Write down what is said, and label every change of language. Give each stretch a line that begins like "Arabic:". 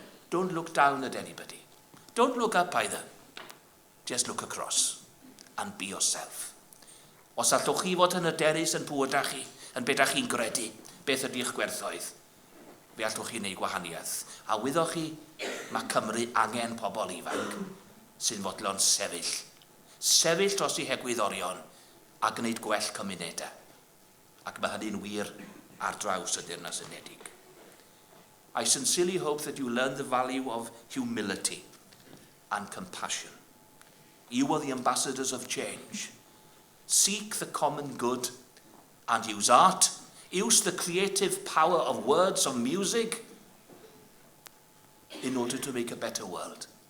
English: Don't look down at anybody. Don't look up either. Just look across and be yourself.
Welsh: Os allwch chi fod yn hyderus yn bywydach chi, yn beth chi'n gredu, beth ydy'ch gwerthoedd, fe allwch chi wneud gwahaniaeth. A wyddoch chi, mae Cymru angen pobl ifanc sy'n fodlon sefyll. Sefyll dros I hegwyddorion a gwneud gwell cymunedau. Ac mae hynny'n wir ar draws y Deyrnas Unedig.
English: I sincerely hope that you learn the value of humility and compassion. You are the ambassadors of change. Seek the common good and use art. Use the creative power of words, of music, in order to make a better world.